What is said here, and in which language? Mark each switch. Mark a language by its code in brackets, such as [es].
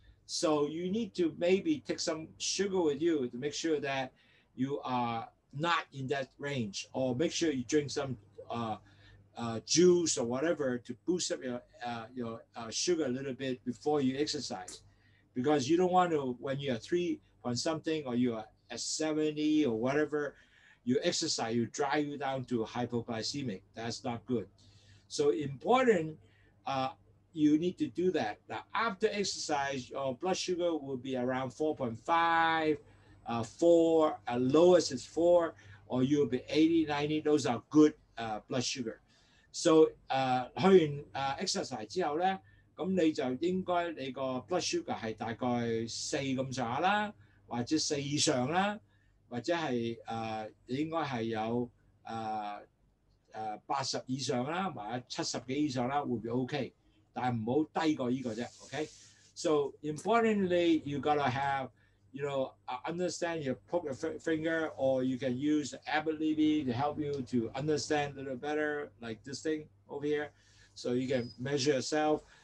[en] So you need to maybe take some sugar with you to make sure that you are not in that range, or make sure you drink some juice or whatever to boost up your sugar a little bit before you exercise, because you don't want to, when you're 3 point something or you're at 70 or whatever, you exercise, you drive you down to hypoglycemic. That's not good. So important, you need to do that. Now, after exercise, your blood sugar will be around 4.5, 4, lowest is 4, or you'll be 80, 90. Those are good blood sugar. [yue] So 去完exercise 之後咧，咁你就應該你個 blood sugar 係大概4咁上下啦，或者4以上啦，或者係你應該係有80以上啦，或者70幾以上啦，會唔會 OK？但係唔好低過呢個啫 ，OK？ [en] So importantly, you gotta have understand, you poke your finger, or you can use Abbott Levy to help you to understand a little better, like this thing over here. So you can measure yourself.